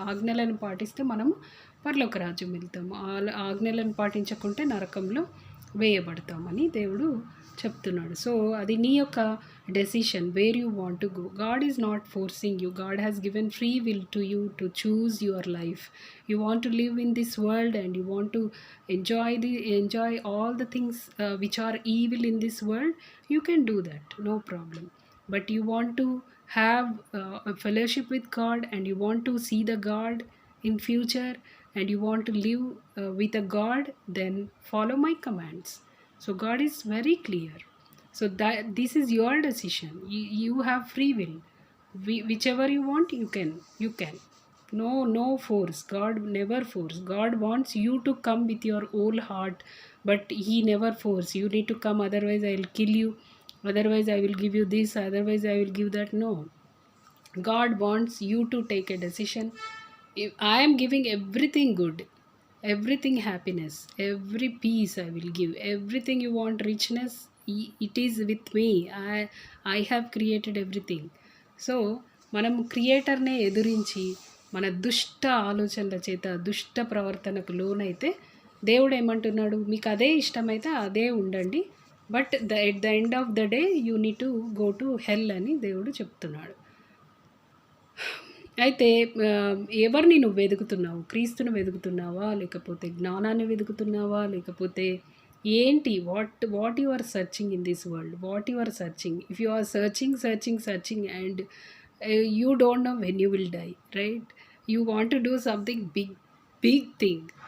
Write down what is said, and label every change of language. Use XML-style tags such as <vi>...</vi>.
<te>ఆజ్ఞలను పాటిస్తే మనము పరలోక రాజ్యం వెళ్తాము. ఆజ్ఞలను పాటించకుంటే నరకంలో వేయబడతామని దేవుడు చెప్తున్నాడు.</te> <en>so</en> <te>అది నీ యొక్క</te> <en>Decision, where you want to go. God is not forcing you. God has given free will to you to choose your life. You want to live in this world and you want to enjoy all the things which are evil in this world, you can do that, no problem. But you want to have a fellowship with God and you want to see the God in future and you want to live with a God, then follow my commands. So God is very clear. So that this is your decision. You have free will. Whichever you want, you can. No force. God never force. God wants you to come with your whole heart, but he never force. You need to come, otherwise I will kill you, otherwise I will give you this, otherwise I will give that. No. God wants you to take a decision. If I am giving everything good, everything happiness, every peace I will give, everything you want, richness, it is with me. I have created everything.</en> <te>So మనం క్రియేటర్నే ఎదురించి మన దుష్ట ఆలోచనల చేత దుష్ట ప్రవర్తనకు లోనైతే దేవుడు ఏమంటున్నాడు, మీకు అదే ఇష్టమైతే అదే ఉండండి,</te> <en>but at the end of the day you need to go to hell</en> <te>అని దేవుడు చెప్తున్నాడు. అయితే ఎవరిని నువ్వు వెతుకుతున్నావు? క్రీస్తును వెతుకుతున్నావా, లేకపోతే జ్ఞానాన్ని వెతుకుతున్నావా, లేకపోతే ఏంటి?</te> <en>What you are searching in this world? What you are searching? If you are searching and you don't know when you will die, right? You want to do something big thing.</en>